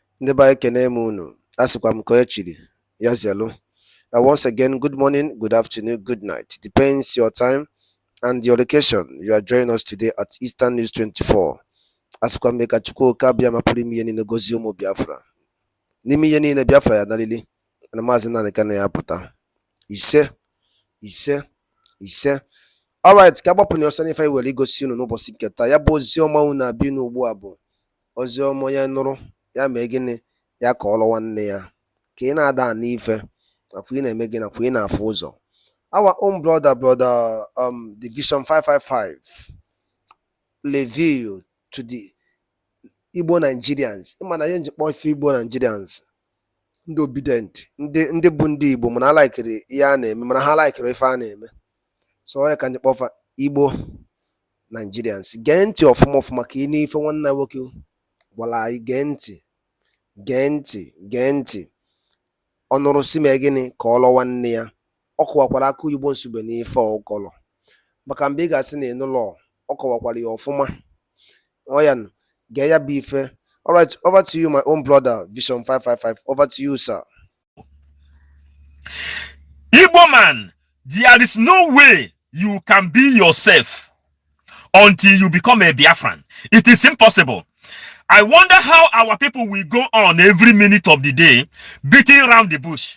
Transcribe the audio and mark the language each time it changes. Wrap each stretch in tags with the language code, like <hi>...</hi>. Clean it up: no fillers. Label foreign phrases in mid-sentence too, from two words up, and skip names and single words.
<ig>Ndeba ekene m unu, asịkwa m ka o chiri, ya zelu.</ig> <en>Once again, good morning, good afternoon, good night. Depends your time and your location. You are joining us today at Eastern News 24.</en> <ig>Asịkwa m ka Chukwu ka bịa mapụrụ ime ihe niile gozie ụmụ Biafra. N'ime ihe niile Biafra ya narịrị, na maazị Nnamdi Kanu ya pụta. Ise. Alright, ka agbapụ na ọsọ n'ife anyị were igosi unu n'ụbọchị nke taa. Ya bụ ozi ọma unu na-abịa n'ugbu a bụ ozi ọma ya nụrụ, ya mee gịnị, ya ka ọlụ nwanne ya. Ka ị na-ada n'ife, nakwa ị na-eme gị, nakwa ị na-afụ ụzọ.</ig> <en>Our own brother, Division 555, reveal to the Igbo Nigerians.</en> <ig>Ịma na ihe njikpọ ife Igbo Nigerians, ndị obedient, ndị bụ ndị Igbo, mana ha laikiri ihe a na-eme, mana ha laikiri ife a na-eme. So ya ka njikpọ Igbo Nigerians. Gee ntị ọfụma ka ị n'ife nwanne nwoke gwara anyị. Gee ntị. Ọ nụrụ si mee gịnị ka ọ lụọ nwanne ya. Ọ kọwakwara aka Igbo nsogbe n'ife ọkọlọ. Maka mgbe ị ga-asị na ịnụlọ, ọ kọwakwara ya ọfụma. Oyan, gee ya bụ ife.</ig> <en>Alright, over to you, my own brother, Vision 555. Over to you, sir. Igbo man, there is no way you can be yourself until you become a Biafran. It is impossible. I wonder how our people will go on every minute of the day beating around the bush.</en>